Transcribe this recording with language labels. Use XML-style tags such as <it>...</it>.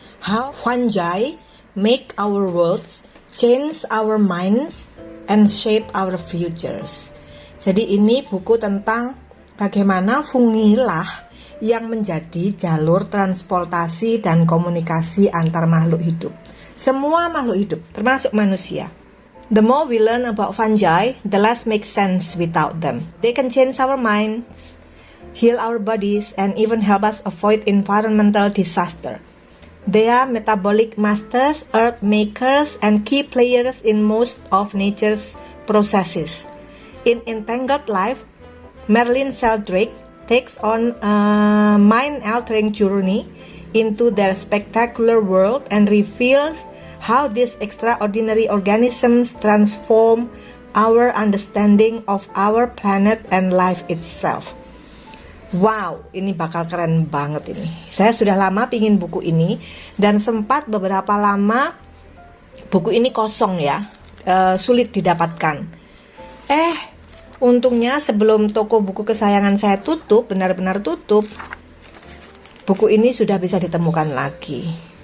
<en>How fungi make our worlds, change our minds, and shape our futures.</en> <id>Jadi ini buku tentang bagaimana fungi lah yang menjadi jalur transportasi dan komunikasi antar makhluk hidup. Semua makhluk hidup, termasuk manusia.</id> <en>The more we learn about fungi, the less makes sense without them. They can change our minds, heal our bodies, and even help us avoid environmental disaster. They are metabolic masters, earth makers, and key players in most of nature's processes. In Entangled Life, Merlin Sheldrake takes on a mind-altering journey into their spectacular world and reveals how these extraordinary organisms transform our understanding of our planet and life itself.</en> <id>Wow, ini bakal keren banget ini. Saya sudah lama pingin buku ini dan sempat beberapa lama buku ini kosong ya, sulit didapatkan. Untungnya sebelum toko buku kesayangan saya tutup, benar-benar tutup, buku ini sudah bisa ditemukan lagi.</id>